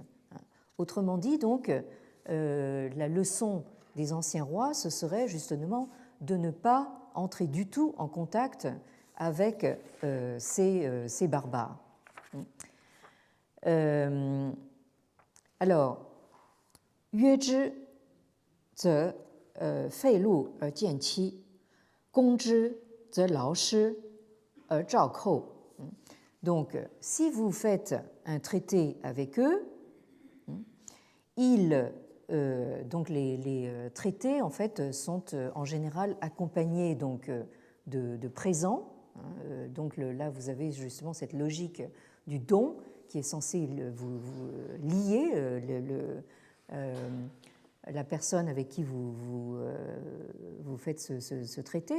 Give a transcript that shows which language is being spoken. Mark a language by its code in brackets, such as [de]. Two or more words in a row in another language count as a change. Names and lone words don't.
[fr] Autrement dit, donc, la leçon des anciens rois, ce serait justement de ne pas entrer du tout en contact avec ces barbares. Alors, [zh] 约之则费赂而见欺，攻之则劳师而招寇. [fr] Donc, si vous faites un traité avec eux, donc les traités en fait sont en général accompagnés donc de présents. Donc là, vous avez justement cette logique du don qui est censé vous lier la personne avec qui vous faites ce traité.